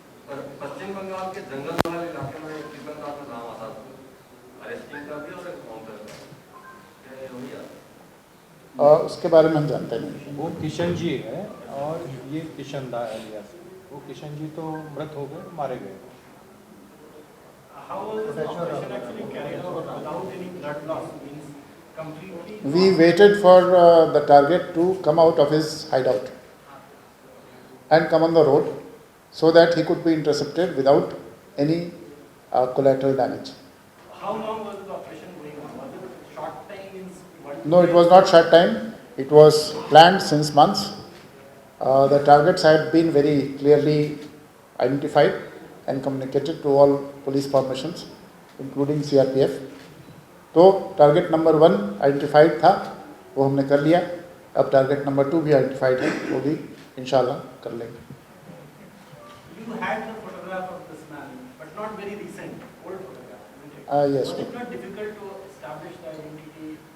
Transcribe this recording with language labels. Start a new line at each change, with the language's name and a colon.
Hindi: और पश्चिम बंगाल के जंगल वाले इलाके में किशन दास का नाम आता था, अरेस्टिंग कर दिया और एनकाउंटर कर दिया, ये हुई है? और उसके बारे में हम जानते नहीं। वो किशन जी है और ये किशन दा एलियास। वो किशन जी तो मृत हो गए, मारे गए।
English: How was the operation actually carried out without any blood loss? Means completely. We waited for the target to come out of his hideout and come on the road so that he could be intercepted without any collateral damage. How long was the operation going on? Was it short time? Means one No, it was not short time. It was planned since months. The targets had been very clearly identified and communicated to all police formations, including CRPF.
Hindi: तो target number 1 identified था, वो हमने कर लिया। अब target number 2 भी identified है, वो भी इंशाल्लाह कर लेंगे।
English: You had the photograph of this man, but not very recent, old photograph, isn't it? Yes. Was it not difficult to establish the identity?